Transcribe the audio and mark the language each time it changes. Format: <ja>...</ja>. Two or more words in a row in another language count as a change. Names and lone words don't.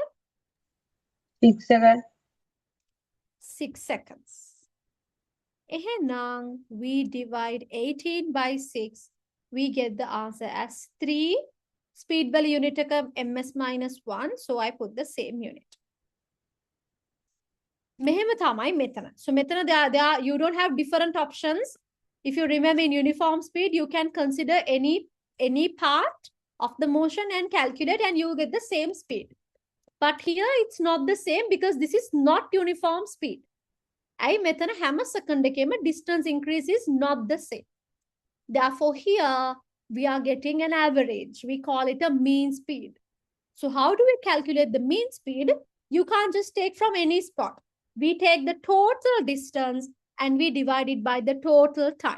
<en>6 seconds. 6 seconds. Now we divide 18 by 6. We get the answer as 3. Speed value unit ms minus 1. So I put the same unit.</en> <si>මෙහෙම තමයි මෙතන.</si> <en>So මෙතන there you don't have different options. If you remember in uniform speed, you can consider any part of the motion and calculate and you will get the same speed. But here it's not the same because this is not uniform speed.</en> <si>ඇයි මෙතන හැම</si> <en>second එකේම distance increase is not the same. Therefore here we are getting an average. We call it a mean speed. So how do we calculate the mean speed? You can't just take from any spot. We take the total distance and we divide it by the total time.</en>